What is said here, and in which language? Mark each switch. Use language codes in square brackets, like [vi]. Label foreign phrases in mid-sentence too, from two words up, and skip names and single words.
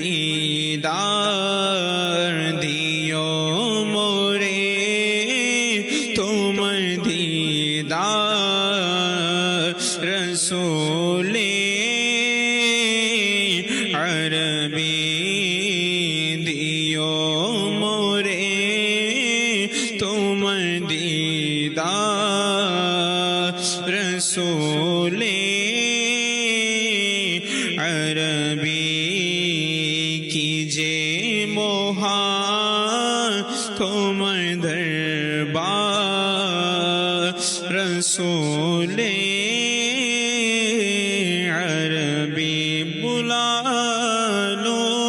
[bn] দিদার দিও মোরে তোমার দিদার [ur] رسول عربی [bn] দিও মোরে তোমার দিদার [ur] رسول عربی کیجے مہار تمہار دربار رسول عربی بلا لو